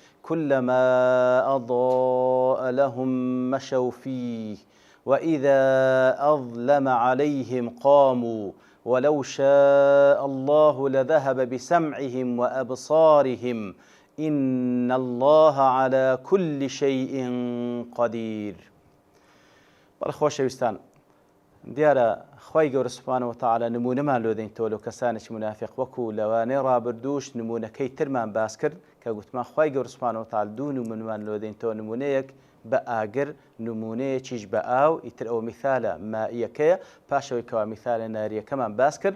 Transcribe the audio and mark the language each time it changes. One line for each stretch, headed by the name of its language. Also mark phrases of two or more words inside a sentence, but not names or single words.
Arabic: كلما أضاء لهم مشوا فيه وإذا أظلم عليهم قاموا ولو شاء الله لذهب بسمعهم وأبصارهم إن الله على كل شيء قدير.
Central Kurdish: بەڵخۆشەویستان دیارە خوای گەورە
Arabic: سوبحانەهو وتەعالا
Central Kurdish: نمونەمان لۆ دەین تۆ لەو کەسانێکی منافق وەکو لەوانەی ڕابردووش نمونەکەی ترمان باس کرد کە گوتمان خوای گەورە
Arabic: سوبحانەهو وتەعالا
Central Kurdish: دوو نمونەمان لۆ دەین تۆ نمونەیەک بە ئاگر نمونەیەکیش بە ئاو ئیتر ئەو میثالە مائیەکەیە پاشەوەی کەوا میثالە ناریەکەمان باس کرد.